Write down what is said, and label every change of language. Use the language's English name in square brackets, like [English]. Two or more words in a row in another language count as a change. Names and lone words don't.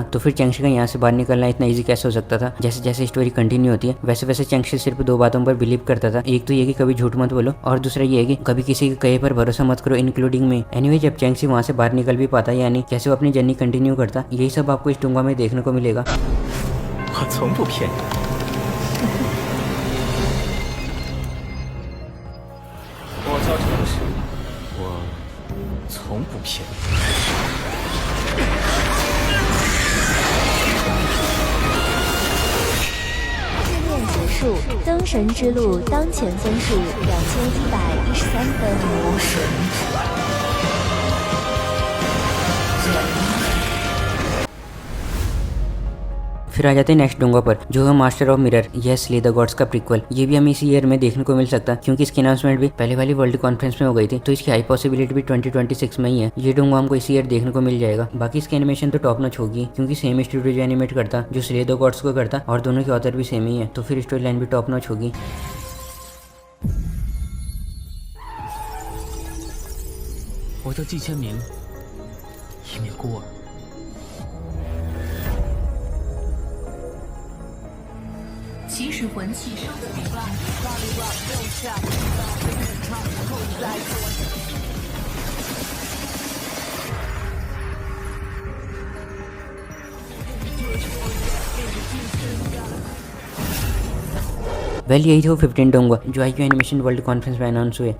[Hindi] तो फिर चेंगशी का यहाँ से बाहर निकलना इतना ईजी कैसे हो सकता था। जैसे जैसे [English] story continue [Hindi] होती है वैसे वैसे चेंगशी सिर्फ दो बातों पर बिलीव करता था। एक तो ये कि कभी झूठ मत बोलो और दूसरा ये है कि कभी किसी के कहे पर भरोसा मत करो, [English] including me. [Hindi] एनीवे, जब चेंगशी वहाँ से बाहर निकल भी पाता यानी कैसे वो अपनी [English] journey continue [Hindi] करता, यही सब आपको इस डोंगा में देखने को मिलेगा। [Chinese] 我从不骗你。我叫程氏，我从不骗你。试炼结束，灯神之路当前分数2113分。 [Hindi] फिर आ जाते हैं नेक्स्ट डोंगा पर, जो है मास्टर ऑफ मिरर। यस, स्ले द गॉड्स का प्रीक्वल। ये भी हमें इसी ईयर में देखने को मिल सकता है क्योंकि इसकी अनाउंसमेंट भी पहले वाली [English] world conference [Hindi] में हो गई थी, तो इसकी [English] high possibility [Hindi] भी 2026 में ही है। ये डोंगा हमको इसी ईयर देखने को मिल जाएगा। बाकी इसकी एनिमेशन तो [English] top notch [Hindi] होगी क्योंकि [English] same studio [Hindi] जो एनिमेट करता, जो स्ले द गॉड्स को करता, और दोनों के ऑथर भी सेम ही है, तो फिर [English] story line [Hindi] भी [English] top notch [Hindi] होगी। [Chinese] 我叫季千明，一名孤儿。起始魂器收集。 [Hindi] वेल, यही थे वो 15 डोंगा जो IQ एनिमेशन वर्ल्ड कॉन्फ्रेंस में अनाउंस हुए।